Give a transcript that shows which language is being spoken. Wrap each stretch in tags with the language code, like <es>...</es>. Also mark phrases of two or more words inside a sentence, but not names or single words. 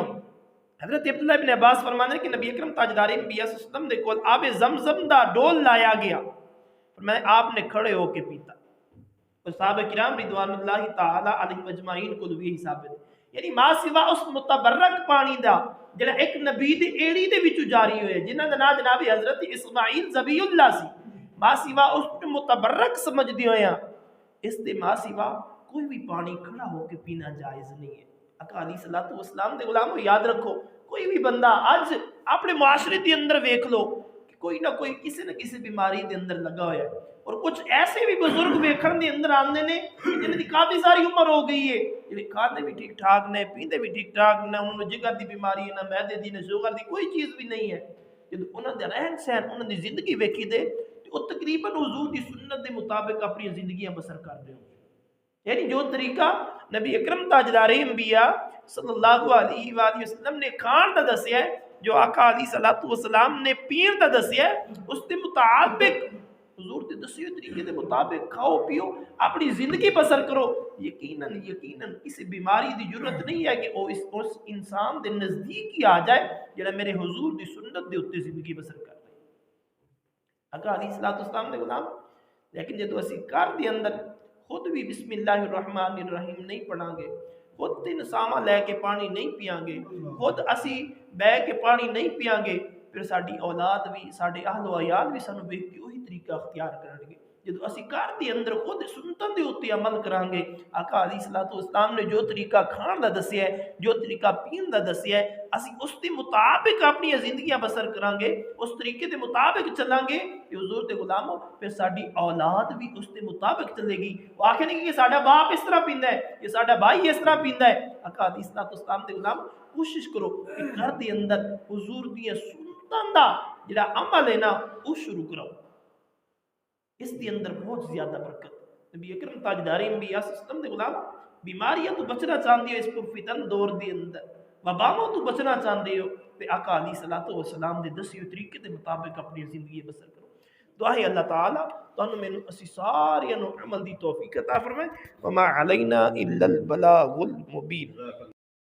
<pa>حضرت عبداللہ ابن عباس فرماتے ہیں کہ نبی اکرم تاجدار انبیاء</pa> <ar>صلی اللہ علیہ وسلم</ar> <pa>دے کول آب زمزم دا ڈول لایا گیا، فرمایا آپ نے کھڑے ہو کے پیتا، صحابہ کرام</pa> <ar>رضوان اللہ تعالی علیہ مجمعین</ar> <pa>کو بھی ثابت ہے، یعنی ما سوا اس متبرک پانی دا جڑا ایک نبی دی ایڑی دے وچوں جاری ہوئے جنہاں دا نام جناب حضرت اسماعیل ذبیح اللہ سی، ما سوا اس متبرک سمجھ دی ہویا اس دے ما سوا کوئی بھی پانی کھڑا ہو کے پینا جائز نہیں ہے۔ آقا</pa> <ar>علیہ الصلوۃ والسلام</ar> <pa>دے غلامو یاد رکھو، کوئی بھی بندہ اج اپنے معاشرے دے اندر ویکھ لو کہ کوئی نہ کوئی کسی نہ کسی بیماری دے اندر لگا ہوا ہے، اور کچھ ایسے بھی بزرگ ویکھن دے اندر آندے نے جنہاں دی کافی ساری عمر ہو گئی ہے، جڑے کھاندے بھی ٹھیک ٹھاک نے، پیندے بھی ٹھیک ٹھاک نے، انہاں نوں جگر دی بیماری ہے، نہ معدے دی، نہ شوگر دی، کوئی چیز بھی نہیں ہے۔ جدوں انہاں دا رہن سہن، انہاں دی زندگی ویکھی دے تے او تقریباً حضور دی سنت دے مطابق اپنی زندگیاں بسر کر رہے ہو، یعنی جو طریقہ نبی اکرم تاجدار انبیاء</pa> <ar>صلی اللہ علیہ وآلہ وسلم</ar> <pa>نے کھان دا دسیا ہے، جو آقا</pa> <ar>علیہ الصلوۃ والسلام</ar> <pa>نے پین دا دسیا ہے، اس دے مطابق حضور دے دسیے طریقے دے مطابق کھاؤ پیو، اپنی زندگی بسر کرو، یقیناً کسی بیماری دی ضرورت نہیں ہے کہ وہ اس انسان دے نزدیک ہی آ جائے جڑا میرے حضور دی سنت دے اوتے زندگی بسر کر رہا ہے۔ آقا</pa> <ar>علیہ الصلوۃ والسلام</ar> <pa>دے غلام، لیکن جدو اسی گھر دے اندر خود بھی</pa> <ar>بسم اللہ الرحمن الرحیم</ar> <pa>نہیں پڑھاں گے، خود تین ساواں لے کے پانی نہیں پیاں گے، خود اسی بہ کے پانی نہیں پیاں گے، پھر ساڈی اولاد بھی، ساڈے اہل و عیال بھی سانو ویکھ کے وہی طریقہ اختیار کرن گے۔ جدو اسی گھر دے اندر خود سنتاں دے اوتے عمل کران گے، آقا</pa> <ar>علیہ الصلوۃ والسلام</ar> <pa>نے جو طریقہ کھان دا دسیا ہے، جو طریقہ پین دا دسیا ہے، اسی اس دے مطابق اپنی زندگیاں بسر کران گے، اس طریقے دے مطابق چلان گے کہ حضور دے غلاموں پھر ساڈی اولاد بھی اس دے مطابق چلے گی۔ وہ آکھے نہیں کہ ساڈا باپ اس طرح پیندا ہے، یہ ساڈا بھائی اس طرح پیندا ہے۔ آقا</pa> <ar>علیہ الصلوۃ والسلام</ar> <pa>دے غلام کوشش کرو کہ گھر دے اندر حضور دی سنتاں دا جڑا عمل ہے نا وہ شروع کرو، اس دے اندر بہت زیادہ برکت۔ نبی اکرم تاجدار انبیاء</pa> <ar>صلی اللہ علیہ وسلم</ar> <pa>دے غلام بیماریاں تو بچنا چاہندے ہو، اس پر فتن دور دے اندر وباواں تو بچنا چاہندے ہو تے آقا</pa> <ar>علیہ الصلوۃ والسلام</ar> <pa>دے دسے طریقے دے مطابق اپنی زندگی بسر کرو۔ دعا ہے اللہ تعالی تانوں مینوں اسی سارے نو عمل دی توفیق عطا فرمائے۔</pa> <ar>وما علینا الا البلاغ المبین۔</ar>